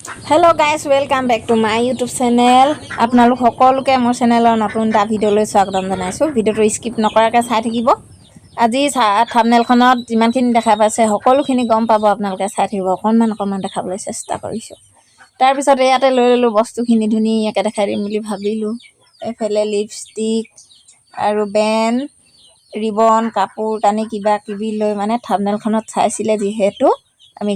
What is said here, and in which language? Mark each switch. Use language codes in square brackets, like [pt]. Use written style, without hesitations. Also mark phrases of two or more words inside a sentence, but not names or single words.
[en] Hello guys welcome back to my YouTube channel [as] আপোনালোক সকলোকে মোৰ চেনেলৰ নতুন এটা ভিডিওলৈ স্বাগতম জনাইছো ভিডিওটো স্কিপ নকৰাকৈ চাই থাকিব আজি থাম্বনেলখনত যিমানখিনি দেখা পাইছে সকলোখিনি গম পাব আপোনালোকে চাই থাকিব অকণমান দেখাবলৈ চেষ্টা কৰিছো তাৰ পিছত ইয়াতে লৈ ললো বস্তুখিনি ধুনীয়াকৈ দেখাই দিম বুলি ভাবিলো এফালে লিপষ্টিক আৰু বেন ৰিবন কাপোৰ কানি কিবা কিবি লৈ মানে থাম্বনেলখনত চাইছিলে যিহেতু আমি